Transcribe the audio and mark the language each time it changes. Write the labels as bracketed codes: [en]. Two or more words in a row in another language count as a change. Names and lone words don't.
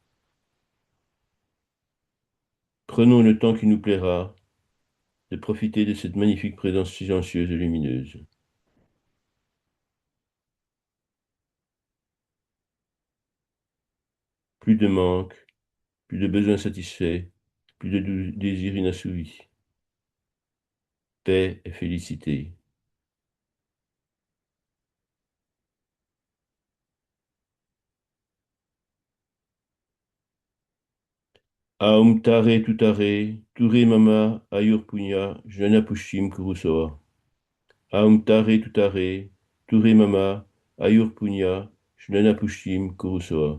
[fr] Prenons le temps qui nous plaira de profiter de cette magnifique présence silencieuse et lumineuse. Plus de manque, plus de besoins satisfaits, plus de désirs inassouvis. Paix et félicité. [sa] ओम् तारे तुतारे तुरे मम आयुर् पुण्य ज्ञान पुष्टिम् कुरुस्वाहा. ओम् तारे तुतारे तुरे मम आयुर् पुण्य ज्ञान पुष्टिम् कुरुस्वाहा.